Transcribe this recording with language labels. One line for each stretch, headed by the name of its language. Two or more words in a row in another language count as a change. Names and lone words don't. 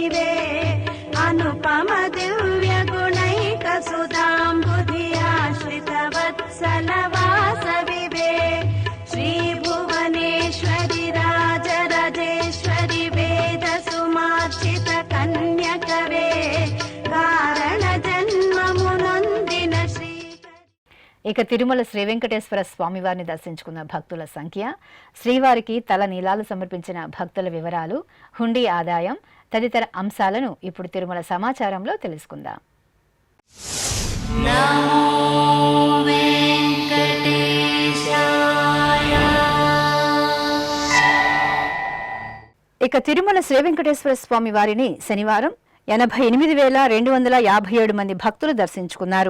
Sanskrit: वे अनुपम दिव्य गुणैक सुधाम्बुधि आश्रित वत्सल वासवि वे श्री भुवनेश्वरि राजराजेश्वरि वेद सुमार्चित कन्यकवे
Telugu: కారణ జన్మమునొందిన
Sanskrit: श्री.
Telugu: ఇక తిరుమల శ్రీ వెంకటేశ్వర స్వామివారిని దర్శించుకున్న భక్తుల సంఖ్య, శ్రీవారికి తల నీలాలు సమర్పించిన భక్తుల వివరాలు, హుండీ ఆదాయం తదితర అంశాలను ఇప్పుడు తిరుమల సమాచారంలో తెలుసుకుందాం. ఇక తిరుమల శ్రీ వెంకటేశ్వర స్వామి వారిని శనివారం 88,257 మంది భక్తులు దర్శించుకున్నారు.